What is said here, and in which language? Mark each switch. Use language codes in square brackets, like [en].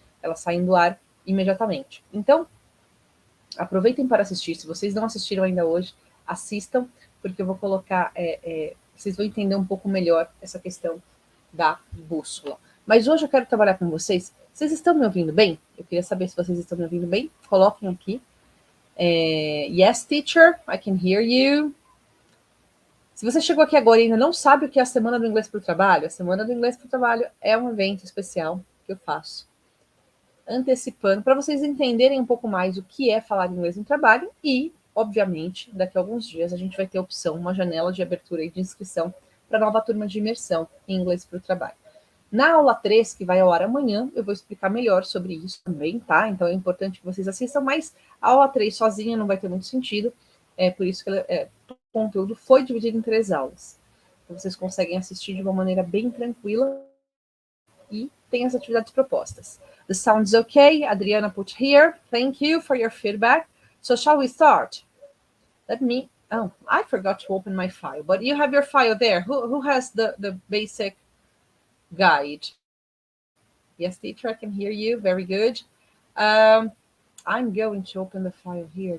[pt] Elas saem do ar imediatamente. Então, aproveitem para assistir. Se vocês não assistiram ainda hoje, assistam, porque eu vou colocar, vocês vão entender um pouco melhor essa questão da bússola. Mas hoje eu quero trabalhar com vocês. Vocês estão me ouvindo bem? Eu queria saber se vocês estão me ouvindo bem. Coloquem aqui. [en] Yes, teacher, I can hear you. [pt] Se você chegou aqui agora e ainda não sabe o que é a Semana do Inglês para o Trabalho, a Semana do Inglês para o Trabalho é um evento especial que eu faço, antecipando, para vocês entenderem um pouco mais o que é falar inglês no trabalho e, obviamente, daqui a alguns dias a gente vai ter opção, uma janela de abertura e de inscrição para a nova turma de imersão em inglês para o trabalho. Na aula 3, que vai ao ar amanhã, eu vou explicar melhor sobre isso também, tá? Então é importante que vocês assistam, mas a aula 3 sozinha não vai ter muito sentido, por isso que o conteúdo foi dividido em 3 aulas. Então vocês conseguem assistir de uma maneira bem tranquila e tem as atividades propostas. [en] The sound's okay, Adriana put here. Thank you for your feedback. So shall we start? I forgot to open my file, but you have your file there. Who has the basic guide? Yes, teacher, I can hear you. Very good. I'm going to open the file here.